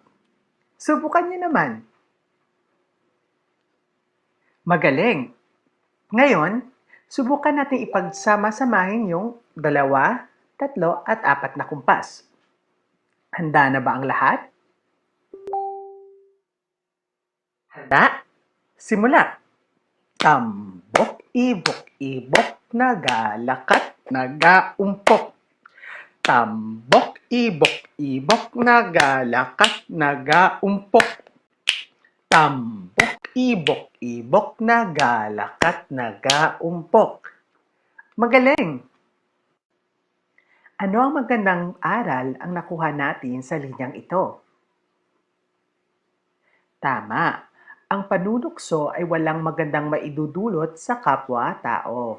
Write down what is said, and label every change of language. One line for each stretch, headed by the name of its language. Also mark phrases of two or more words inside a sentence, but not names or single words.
Filipino: Subukan niyo naman. Magaling! Ngayon, subukan natin ipagsama-samahin yung 2, 3, at 4 na kumpas. Handa na ba ang lahat? Handa? Simula!
Hiligaynon: Tambok, ibok, ibok, nagalakat, nagaumpok. Tambok, ibok, ibok, nagalakat, nagaumpok. Tambok, ibok, ibok, nagalakat, nagaumpok.
Filipino: Magaling! Ano ang magandang aral ang nakuha natin sa linyang ito? Tama! Ang panunukso ay walang magandang maidudulot sa kapwa-tao.